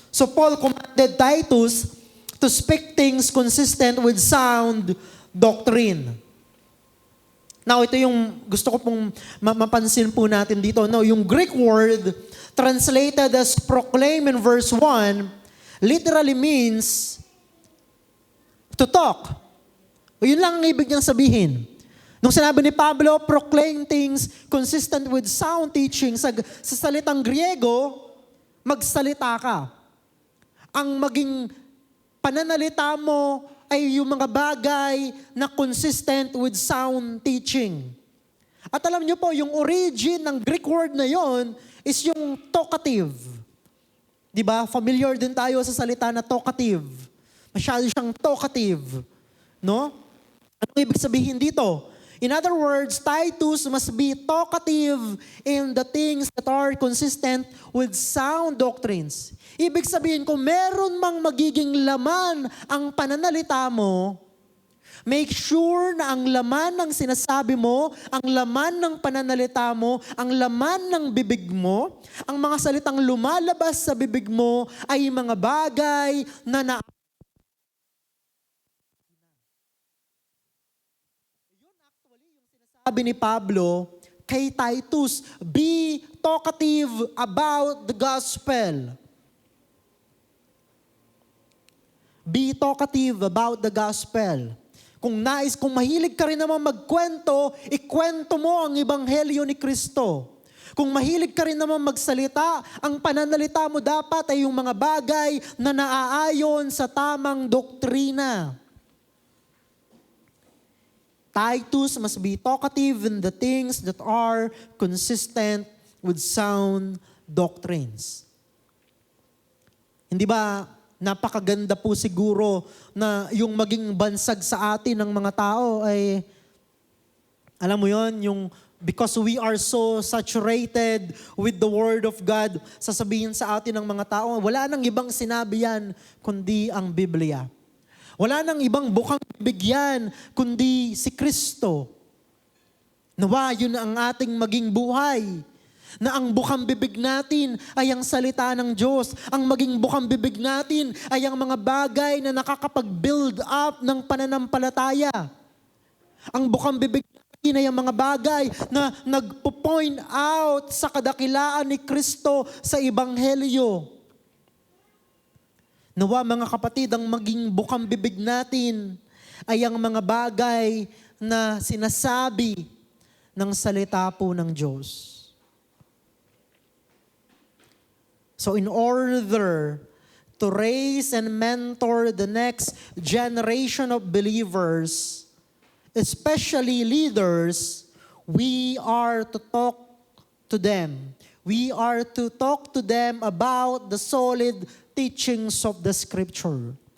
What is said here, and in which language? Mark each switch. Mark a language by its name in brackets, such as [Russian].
[English] So Paul commanded Titus to speak things consistent with sound doctrine. [Filipino] Now, ito yung gusto ko pong mapansin po natin dito. [English] No, yung Greek word translated as proclaim in verse 1 literally means to talk. [Filipino] O yun lang ang ibig niyang sabihin. Nung sinabi ni Pablo, [English] proclaim things consistent with sound teaching, [Filipino] sa salitang Griego, magsalita ka. Ang maging pananalita mo ay yung mga bagay na [English] consistent with sound teaching. [Filipino] At alam niyo po, yung origin ng Greek word na yon is yung talkative. Diba? Familiar din tayo sa salita na talkative. Masyado siyang talkative. No? Ano ibig sabihin dito? [English] In other words, Titus must be talkative in the things that are consistent with sound doctrines. [Filipino] Ibig sabihin, kung meron mang magiging laman ang pananalita mo, [English] make sure [Filipino] na ang laman ng sinasabi mo, ang laman ng pananalita mo, ang laman ng bibig mo, ang mga salitang lumalabas sa bibig mo ay mga bagay na sabi ni Pablo kay Titus, [English] be talkative about the gospel. Be talkative about the gospel. [Filipino] Kung mahilig ka rin naman magkwento, ikwento mo ang ebanghelyo ni Kristo. Kung mahilig ka rin naman magsalita, ang pananalita mo dapat ay yung mga bagay na naaayon sa tamang doktrina. [English] Titus must be talkative in the things that are consistent with sound doctrines. [Filipino] Hindi ba napakaganda po siguro na yung maging bansag sa atin ng mga tao ay, alam mo yon, yung [English] because we are so saturated with the Word of God, [Filipino] sasabihin sa atin ng mga tao, wala nang ibang sinabi yan kundi ang Biblia. Wala nang ibang bukang bibigyan kundi si Kristo. Nawa yun ang ating maging buhay. Na ang bukang bibig natin ay ang salita ng Diyos. Ang maging bukang bibig natin ay ang mga bagay na nakakapag-build up ng pananampalataya. Ang bukang bibig natin ay ang mga bagay na nagpo-point out sa kadakilaan ni Kristo sa Ebanghelyo. Nawa mga kapatid, ang maging bukang bibig natin ay ang mga bagay na sinasabi ng salita po ng Diyos. [English] So in order to raise and mentor the next generation of believers, especially leaders, we are to talk to them. We are to talk to them about the solid teachings of the Scripture.